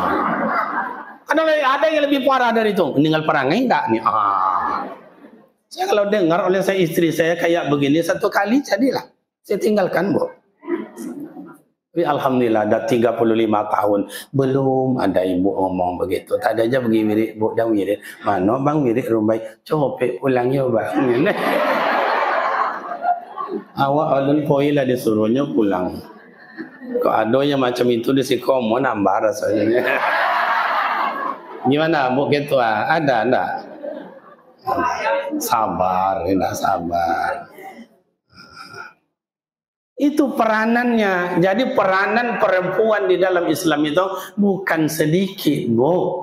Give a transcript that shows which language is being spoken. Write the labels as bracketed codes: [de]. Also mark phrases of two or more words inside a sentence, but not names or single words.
[id] Ada yang lebih parah dari itu, meninggal perangai enggak nih? Saya kalau dengar oleh saya istri saya kayak begini satu kali jadilah, saya tinggalkan Bu. Tapi alhamdulillah dah 35 tahun belum ada ibu ngomong begitu. Tak ada aja pergi wirid, bu dah wirid. Mana bang wirid rumbai? [min] Copek pulangnya bang. Awak alun poi lah disuruhnya pulang. [id] Kok ada yang macam itu di Sikomo nambah rasanya. Gimana bu gitu ah? Ada enggak? Sabar, tidak sabar. Itu peranannya. Jadi peranan perempuan di dalam Islam itu bukan sedikit, Bu.